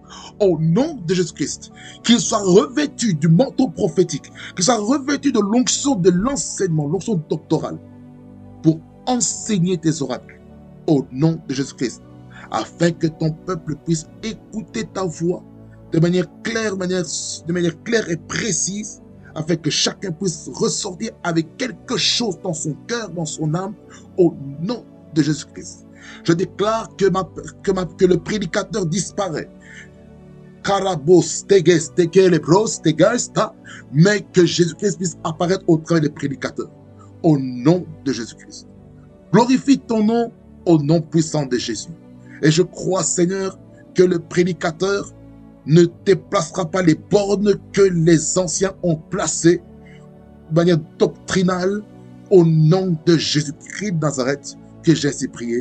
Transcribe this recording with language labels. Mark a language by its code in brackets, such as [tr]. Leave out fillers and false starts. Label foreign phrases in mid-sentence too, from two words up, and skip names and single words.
[fr] Au nom de Jésus-Christ, qu'il soit revêtu du manteau prophétique, qu'il soit revêtu de l'onction de l'enseignement, l'onction doctorale, pour enseigner tes oracles, au nom de Jésus-Christ, afin que ton peuple puisse écouter ta voix de manière claire, de manière claire et précise, afin que chacun puisse ressortir avec quelque chose dans son cœur, dans son âme, au nom de Jésus-Christ. Je déclare que le prédicateur disparaît. Karabos, teges, tekelebros, tegesta, mais que Jésus-Christ puisse apparaître au travers des prédicateurs, au nom de Jésus-Christ. Glorifie ton nom au nom puissant de Jésus. Et je crois, Seigneur, que le prédicateur ne déplacera pas les bornes que les anciens ont placées de manière doctrinale, au nom de Jésus-Christ de Nazareth, que j'ai ainsi prié.